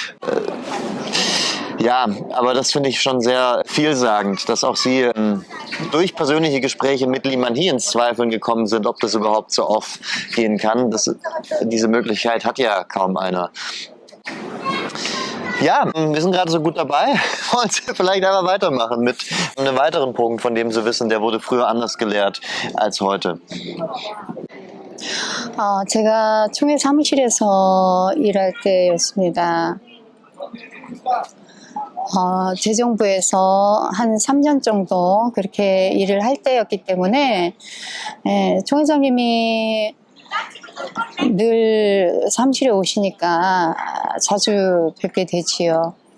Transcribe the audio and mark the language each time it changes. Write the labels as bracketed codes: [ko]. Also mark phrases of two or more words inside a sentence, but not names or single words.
[de] Ja, aber das finde ich schon sehr vielsagend, dass auch Sie durch persönliche Gespräche mit Lee Man-hee ins Zweifeln gekommen sind, ob das überhaupt so aufgehen kann. Diese Möglichkeit hat ja kaum einer. Ja, wir sind gerade so gut dabei. Wollen Sie vielleicht einfach weitermachen mit einem weiteren Punkt, von dem Sie wissen, der wurde früher anders gelehrt als heute. [ko] 제가 총회 사무실에서 일할 때였습니다. 재정부에서 한 3년 정도 그렇게 일을 할 때였기 때문에 총회장님이 늘 사무실에 오시니까 자주 뵙게 되지요.